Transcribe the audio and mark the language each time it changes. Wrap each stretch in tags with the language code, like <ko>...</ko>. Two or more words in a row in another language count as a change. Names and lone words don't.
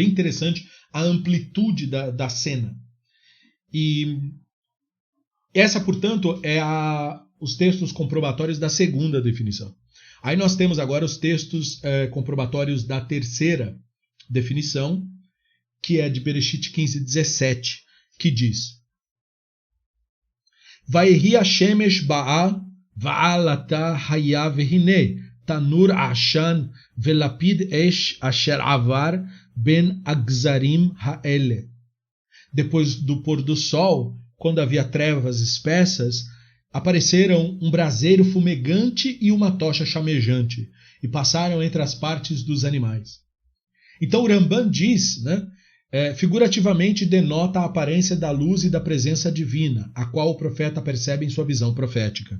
<pt>Bem interessante a amplitude da cena. E essa, portanto, é os textos comprobatórios da segunda definição. Aí nós temos agora os textos comprobatórios da terceira definição, que é de Bereshit 15:17, que diz:</pt> <he>ויהי השמש באה ועלטה היה והנה תנור עשן ולפיד אש אשר עבר בין הגזרים האלה.</he> <pt>Depois do pôr do sol, quando havia trevas espessas, apareceram um braseiro fumegante e uma tocha chamejante, e passaram entre as partes dos animais. Então o Ramban diz, né, figurativamente denota a aparência da luz e da presença divina, a qual o profeta percebe em sua visão profética.</pt>